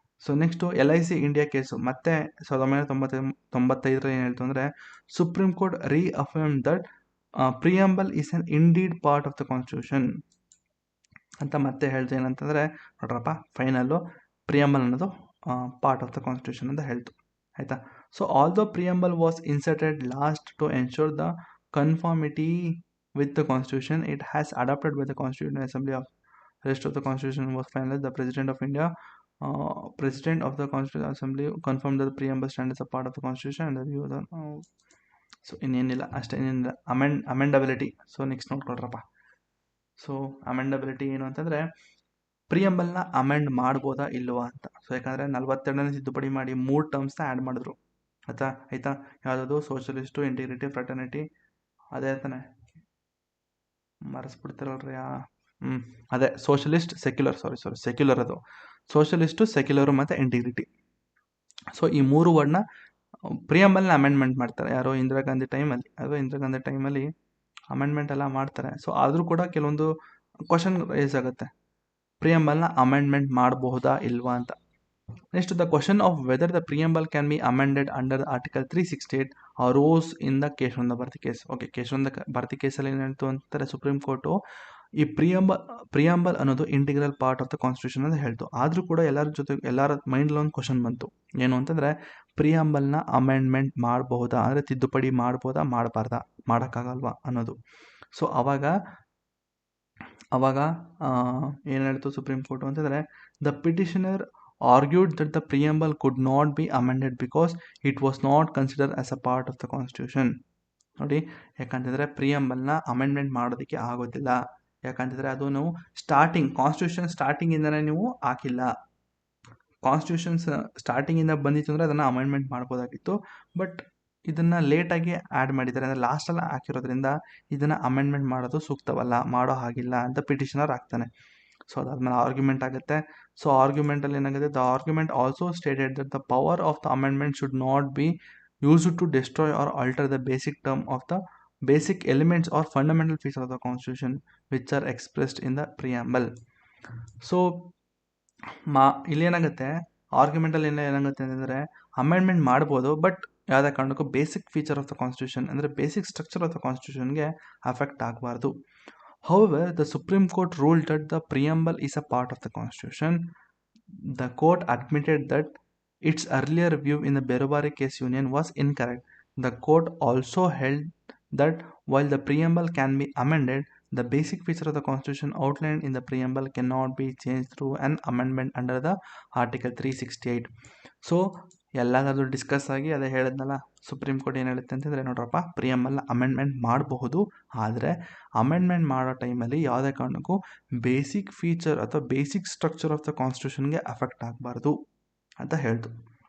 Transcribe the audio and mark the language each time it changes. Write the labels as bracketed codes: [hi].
[kn] So next LIC India case ಮತ್ತೆ 1995 ಏನು ಹೇಳ್ತು ಅಂದರೆ supreme court [en] reaffirm that preamble is an indeed part of the constitution [kn] ಅಂತ ಮತ್ತೆ ಹೇಳ್ತು. ಏನಂತಂದರೆ ನೋಡ್ರಪ್ಪ, ಫೈನಲ್ಲು ಪ್ರಿಯಂಬಲ್ ಅನ್ನೋದು [en] part of the constitution [kn] ಅಂತ ಹೇಳ್ತು. ಆಯಿತಾ. [en] So although preamble was inserted last to ensure the conformity with the constitution, it has adopted by the constituent assembly of rest of the constitution was finalized. The president of India, president of the constituent assembly confirmed that the preamble stands as a part of the constitution and the view of the [kn] so ಇನ್ನೇನಿಲ್ಲ, ಅಷ್ಟೇ, ಏನಿಲ್ಲ. ಅಮೆಂಡಬಿಲಿಟಿ. So next ನೋಡ್ಕೊಳ್ರಪ್ಪ. So ಅಮೆಂಡಬಿಲಿಟಿ ಏನು ಅಂತಂದರೆ ಪ್ರಿಯಂಬಲ್ನ amend ಮಾಡ್ಬೋದಾ ಇಲ್ವಾ ಅಂತ. So ಯಾಕಂದರೆ 42ನೇ ತಿದ್ದುಪಡಿ ಮಾಡಿ 3 ಟರ್ಮ್ಸ್ನ ಆ್ಯಡ್ ಮಾಡಿದ್ರು. ಆಯಿತಾ. ಯಾವುದದು ಸೋಷಲಿಸ್ಟು, ಇಂಟಿಗ್ರಿಟಿ, ಫ್ರೆಟರ್ನಿಟಿ, ಅದೇ ತಾನೆ ಮರೆಸ್ಬಿಡ್ತಾರಲ್ರಿ. ಅದೇ ಸೋಷಲಿಸ್ಟ್, ಸೆಕ್ಯುಲರ್, ಸೆಕ್ಯುಲರ್, ಅದು ಸೋಷಲಿಸ್ಟು, ಸೆಕ್ಯುಲರು ಮತ್ತು ಇಂಟಿಗ್ರಿಟಿ. ಸೊ ಈ 3 ವರ್ಡ್ನ ಪ್ರಿಯಂಬಲ್ನ ಅಮೆಂಡ್ಮೆಂಟ್ ಮಾಡ್ತಾರೆ. ಯಾರೋ ಇಂದಿರಾ ಗಾಂಧಿ ಟೈಮಲ್ಲಿ ಅಮೆಂಡ್ಮೆಂಟ್ ಎಲ್ಲ ಮಾಡ್ತಾರೆ. ಸೊ ಆದರೂ ಕೂಡ ಕೆಲವೊಂದು ಕ್ವಶನ್ ರೇಸ್ ಆಗುತ್ತೆ, ಪ್ರಿಯಂಬಲ್ನ ಅಮೆಂಡ್ಮೆಂಟ್ ಮಾಡಬಹುದಾ ಇಲ್ವಾ ಅಂತ. [en] Next, the question of whether the preamble can be amended under article 368 arose in the Kesavananda Bharati case. [kn] Okay, Keshavananda Bharati ಕೇಸಲ್ಲಿ ಏನು ಹೇಳ್ತು ಅಂತಾರೆ ಸುಪ್ರೀಂ ಕೋರ್ಟು, ಈ ಪ್ರಿಯಂಬಲ್ ಅನ್ನೋದು [en] integral part of the constitution [kn] ಅಂತ ಹೇಳ್ತು. ಆದರೂ ಕೂಡ ಎಲ್ಲರ ಮೈಂಡ್ಲಿ ಒಂದು ಕ್ವಶನ್ ಬಂತು, ಏನು ಅಂತಂದರೆ ಪ್ರಿಯಂಬಲ್ನ ಅಮೆಂಡ್ಮೆಂಟ್ ಮಾಡಬಹುದಾ, ಅಂದರೆ ತಿದ್ದುಪಡಿ ಮಾಡ್ಬೋದಾ, ಮಾಡಬಾರ್ದಾ, ಮಾಡೋಕ್ಕಾಗಲ್ವಾ ಅನ್ನೋದು. ಸೊ ಅವಾಗ ಏನು ಹೇಳ್ತು ಸುಪ್ರೀಂ ಕೋರ್ಟು ಅಂತಂದರೆ, [en] The petitioner argued that the preamble could not be amended because it was not considered as a part of the constitution. [kn] ನೋಡಿ, ಯಾಕಂತಂದರೆ ಪ್ರಿಯಂಬಲ್ನ ಅಮೆಂಡ್ಮೆಂಟ್ ಮಾಡೋದಕ್ಕೆ ಆಗೋದಿಲ್ಲ. ಯಾಕಂತಂದರೆ ಅದು ನಾವು ಕಾನ್ಸ್ಟಿಟ್ಯೂಷನ್ ಸ್ಟಾರ್ಟಿಂಗಿಂದನೇ ನೀವು ಹಾಕಿಲ್ಲ. ಕಾನ್ಸ್ಟಿಟ್ಯೂಷನ್ಸ್ ಸ್ಟಾರ್ಟಿಂಗಿಂದ ಬಂದಿತ್ತು ಅಂದರೆ ಅದನ್ನು ಅಮೆಂಡ್ಮೆಂಟ್ ಮಾಡ್ಬೋದಾಗಿತ್ತು. ಬಟ್ ಇದನ್ನು ಲೇಟಾಗಿ ಆ್ಯಡ್ ಮಾಡಿದ್ದಾರೆ, ಅಂದರೆ ಲಾಸ್ಟಲ್ಲಿ ಹಾಕಿರೋದ್ರಿಂದ ಇದನ್ನು ಅಮೆಂಡ್ಮೆಂಟ್ ಮಾಡೋದು ಸೂಕ್ತವಲ್ಲ, ಮಾಡೋ ಹಾಗಿಲ್ಲ ಅಂತ ಪಿಟಿಷನರ್ ಆಗ್ತಾನೆ. ಸೊ ಅದಾದ್ಮೇಲೆ ಆರ್ಗ್ಯುಮೆಂಟ್ ಆಗುತ್ತೆ. ಸೊ ಆರ್ಗ್ಯುಮೆಂಟಲ್ಲಿ ಏನಾಗುತ್ತೆ, [en] The argument also stated that the power of the amendment should not be used to destroy or alter the basic term of the basic elements or fundamental feature of the constitution which are expressed in the preamble. [kn] So ಇಲ್ಲೇನಾಗುತ್ತೆ, ಆರ್ಗ್ಯುಮೆಂಟಲ್ಲಿ ಏನಾಗುತ್ತೆ ಅಂತಂದರೆ amendment ಮಾಡ್ಬೋದು, but ಯಾವುದೇ ಕಾರಣಕ್ಕೂ [en] basic feature of the constitution, [kn] ಅಂದರೆ basic structure of the ಕಾನ್ಸ್ಟಿಟ್ಯೂಷನ್ಗೆ affect ಆಗಬಾರ್ದು. [en] However, the Supreme Court ruled that the preamble is a part of the Constitution. The court admitted that its earlier view in the Berubari case union was incorrect. The court also held that while the preamble can be amended, the basic feature of the Constitution outlined in the preamble cannot be changed through an amendment under the Article 368. [kn] So, ಎಲ್ಲಾದರೂ discuss ಆಗಿ ಅದೇ ಹೇಳಿದ್ನಲ್ಲ, supreme court ಏನು ಹೇಳುತ್ತೆ ಅಂತಂದರೆ, ನೋಡ್ರಪ್ಪ, ಪ್ರಿಯಂಬಲ್ನ amendment ಮಾಡಬಹುದು, ಆದರೆ ಅಮೆಂಡ್ಮೆಂಟ್ ಮಾಡೋ ಟೈಮಲ್ಲಿ ಯಾವುದೇ ಕಾರಣಕ್ಕೂ ಬೇಸಿಕ್ ಫೀಚರ್ ಅಥವಾ basic structure of the ಕಾನ್ಸ್ಟಿಟ್ಯೂಷನ್ಗೆ affect ಆಗಬಾರ್ದು ಅಂತ ಹೇಳ್ತು.